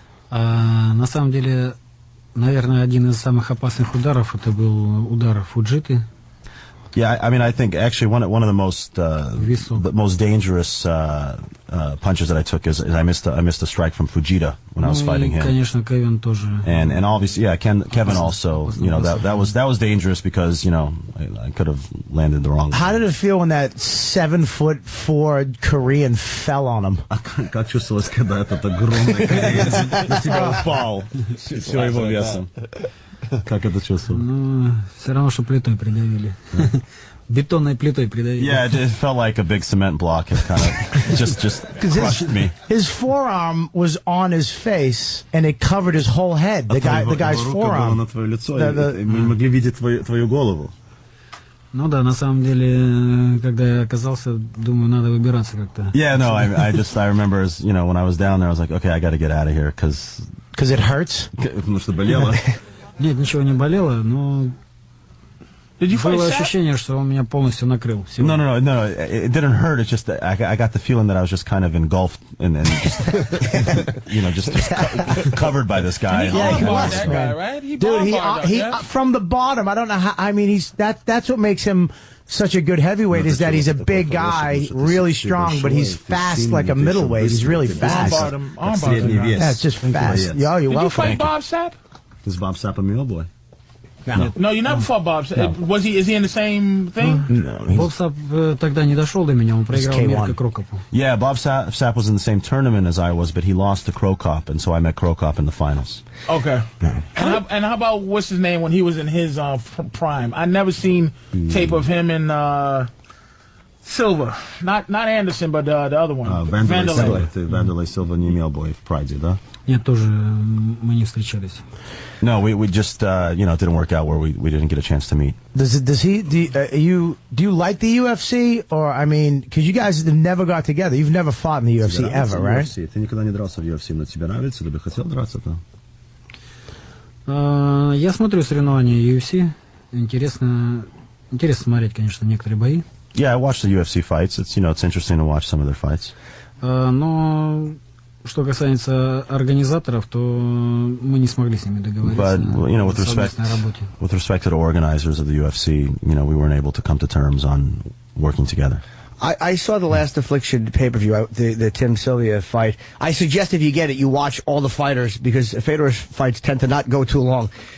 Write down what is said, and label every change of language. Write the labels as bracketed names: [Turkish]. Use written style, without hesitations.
[Russian] На самом деле, наверное, один из самых опасных ударов это был удар Фуджиты. [English] Yeah, I mean, I think actually one of the most dangerous punches that I took is I missed a strike from Fujita when I was fighting him. [Russian] Конечно, Kevin тоже. [English] And obviously, yeah, Kevin also, you know, that was dangerous because, you know, I could have landed the wrong. How did it feel when that 7'4" Korean fell on him? [Russian] Как чувствовалось, когда этот огромный кореец на тебя упал всего его весом? Как это чувствовал? Ну, все равно, что плитой придавили. Бетонной плитой придавили. [English] Yeah, it felt like a big cement block. It kind of just crushed me. His forearm was on his face, and it covered his whole head. The guy's forearm. [Russian] На твое лицо, мы не могли видеть твою голову. Ну да, на самом деле, когда я оказался, думаю, надо выбираться как-то. [English] Yeah, no, I remember, you know, when I was down there, I was like, okay, I got to get out of here, because it hurts? [Russian] Потому что болело. Нет, ничего не болело, но было ощущение, что он меня полностью накрыл. [English] No, it didn't hurt. It's just I got the feeling that I was just kind of engulfed and just, you know, just covered by this guy. Yeah, he was, that guy, right? He from the bottom. I don't know how. I mean, that's what makes him such a good heavyweight, is that he's a big guy, really strong, but he's fast like a middleweight. He's really fast. Yeah, it's just fast. Yo, you're welcome. Did you fight Bob Sapp? Is Bob Sapp a male boy? No, you never fought Bob Sapp. Is he in the same thing? No. [Russian] Bob Sapp тогда не дошел до меня, он проиграл Мирко Крокопу. [English] Yeah, Bob Sapp was in the same tournament as I was, but he lost to Krokop, and so I met Krokop in the finals. Okay. And how about what's his name when he was in his prime? I never seen tape of him in Silva, not Anderson, but the other one. [Russian] Vanderlei Silva не имел боев в Прайде, да? Нет, тоже мы не встречались. [English] No, we just you know, it didn't work out where we didn't get a chance to meet. Do you like the UFC, or I mean, because you guys never got together, you've never fought in the UFC ever, right? [Russian] Ты никогда не дрался в UFC, но тебе нравится, ты бы хотел драться там? Я смотрю соревнования UFC, интересно смотреть, конечно, некоторые бои. [English] Yeah, I watch the UFC fights. It's interesting to watch some of their fights. [Russian] Но что касается организаторов, то мы не смогли с ними договориться. [English] But you know, with respect to the organizers of the UFC, you know, we weren't able to come to terms on working together. I saw the Last Affliction pay-per-view, the Tim Sylvia fight. I suggest if you get it, you watch all the fighters, because Fedor's fights tend to not go too long.